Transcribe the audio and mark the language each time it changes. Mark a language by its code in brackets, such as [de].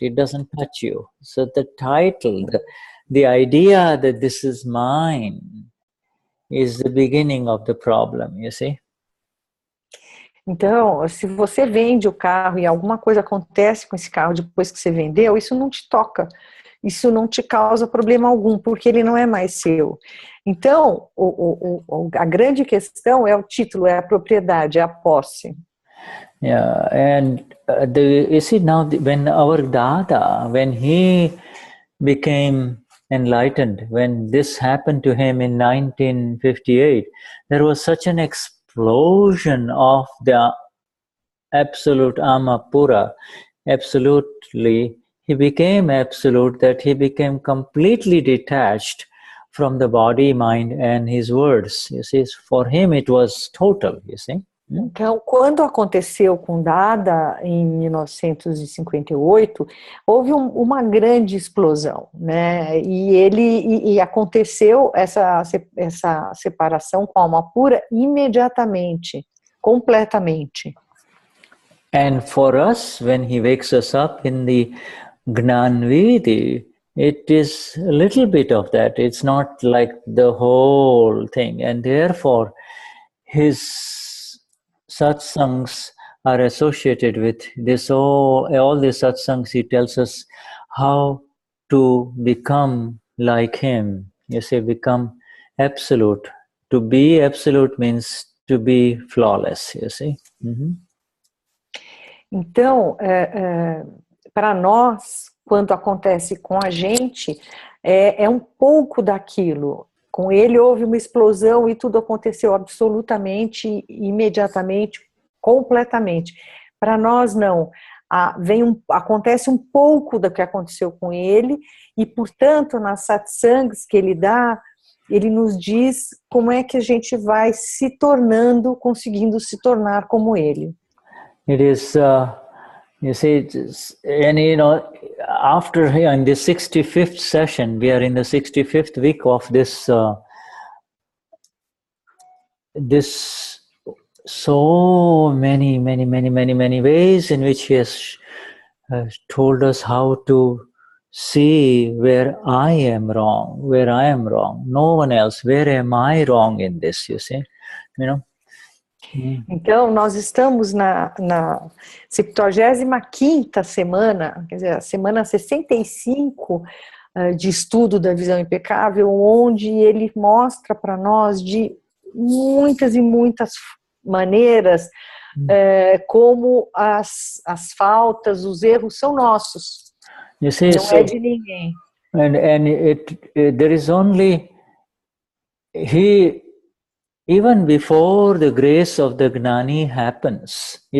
[en] It doesn't touch you. So the title, the idea that this is mine is the beginning of the problem, you see. [pt] Então, se você vende o carro e alguma coisa acontece com esse carro depois que você vendeu, isso não te toca, isso não te causa problema algum, porque ele não é mais seu. Então, a grande questão é o título, é a propriedade, é a posse. [en] Yeah, and you see now, when our Dada, when he became enlightened, when this happened to him in 1958, there was such an explosion of the absolute Amapura. Absolutely, he became absolute, that he became completely detached from the body, mind, and his words. You see, for him it was total, you see. [pt] Então, quando aconteceu com Dada, em 1958, houve uma grande explosão, né? E aconteceu essa separação com a alma pura imediatamente, completamente. [en] And for us, when he wakes us up in the Gnani, it is a little bit of that. It's not like the whole thing. And therefore, his satsangs are associated with this. All the satsangs, he tells us how to become like him. You say, become absolute. To be absolute means to be flawless, you see. [pt] Então, para nós, quando acontece com a gente, é um pouco daquilo. Com ele houve uma explosão e tudo aconteceu absolutamente, imediatamente, completamente. Para nós, não. Acontece um pouco do que aconteceu com ele e, portanto, nas satsangs que ele dá, ele nos diz como é que a gente vai se tornando, conseguindo se tornar como ele. [en] It is, you see, and you know, after in the 65th session, we are in the 65th week of this, this so many ways in which he has told us how to see where I am wrong, no one else, where am I wrong in this, you see, you know. [pt] Então, nós estamos na 75ª semana, quer dizer, a semana 65 de estudo da visão impecável, onde ele mostra para nós de muitas e muitas maneiras como as faltas, os erros são nossos, [en] you see, [pt] não é de ninguém. [en] And there is only even before the grace of the Gnani happens,